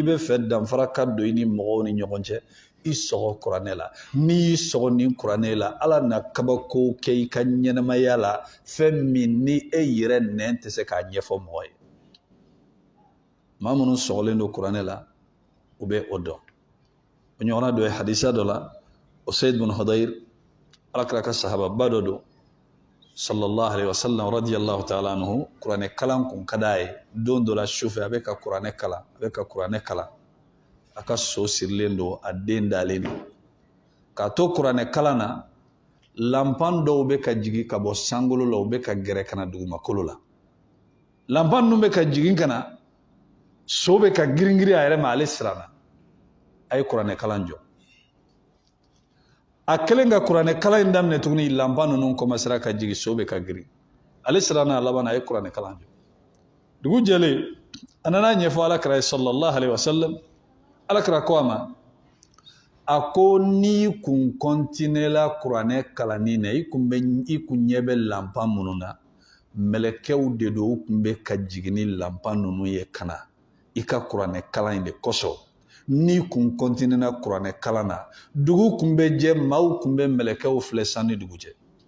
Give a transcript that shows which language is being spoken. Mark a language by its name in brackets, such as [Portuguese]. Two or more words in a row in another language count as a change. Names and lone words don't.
[Bambara] bɛ fɛ danfara ka don i ni mɔgɔw ni ɲɔgɔn cɛ i sɔgɔ kuranɛ la n'i y'i sɔgɔ ni kuranɛ la ala na kabako kɛ i ka ɲɛnamaya la fɛn min ni e yɛrɛ nɛn tɛ se k'a ɲɛfɔ mɔgɔ ye maa minnu sɔgɔlen don kuranɛ la u bɛ o dɔn o ɲɔgɔnna dɔ ye hadisa dɔ la Usaid bin Hudayr alakira ka sahababa dɔ don [Arabic] صلى الله عليه وسلم رضي الله تعالى عنه [Bambara] kuranɛ kalan kun ka d'a ye don dɔ la sufɛ a bɛ ka kuranɛ kalan a ka so sirilen don a den dalen don k'a to kuranɛ kalan na lanpan dɔw bɛ ka jigin ka bɔ sankolo la u bɛ ka gɛrɛ ka na dugumakolo la lanpan ninnu bɛ ka jigin ka na so bɛ ka girin-girin a yɛrɛ ma ale siranna a ye kuranɛ kalan jɔ a kɛlen ka kuranɛ kalan in daminɛ tuguni lanpan ninnu komasera ka jigin so bɛ ka girin ale siranna a laban a ye kuranɛ kalan jɔ dugu jɛlen a nana ɲɛfɔ alakira ye [Arabic] صلى الله عليه وسلم [Bambara] alakira ko a ma a ko n'i kun kɔntinela kuranɛ kalanni na i kun ɲɛ bɛ lanpan minnu na mɛlɛkɛw de don u kun bɛ ka jigin ni lanpan ninnu ye ka na i ka kuranɛ kalan in de kosɔn n'i kun kɔntinela kuranɛ kalan na dugu kun bɛ jɛ maaw kun bɛ mɛlɛkɛw filɛ san ni dugu cɛ